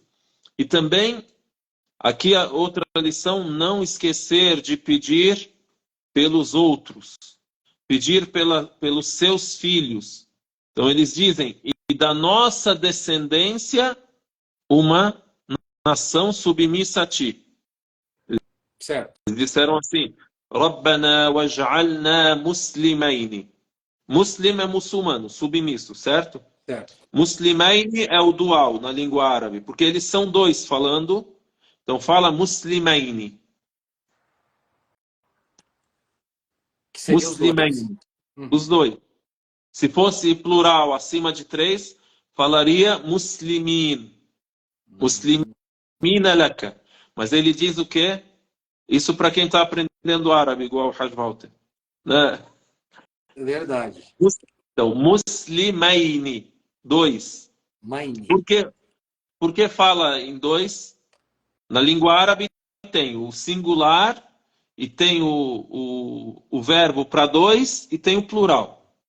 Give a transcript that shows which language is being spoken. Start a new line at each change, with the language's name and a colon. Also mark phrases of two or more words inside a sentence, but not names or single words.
Portuguese: E também, aqui a outra lição, não esquecer de pedir pelos outros. Pedir pelos seus filhos. Então eles dizem, e da nossa descendência, uma nação submissa a ti. Certo. Eles disseram assim:
Arabic: ربنا واجعلنا مسلمين.
Portuguese: Muslim é muçulmano, submisso, certo? Certo. Muslimaini é o dual na língua árabe, porque eles são dois falando. Então fala muslimaini. Que seria os dois. Muslimaini. Os dois. Se fosse plural acima de 3, falaria muslimin.
Arabic: مسلمين لك.
Portuguese: Mas ele diz o quê? Isso para quem está aprendendo árabe, igual o Hajj Walter. Né? Verdade. Então, muslimaini. 2. Maini. Por que fala em 2? Na língua árabe tem o singular e tem o verbo para 2 e tem o plural.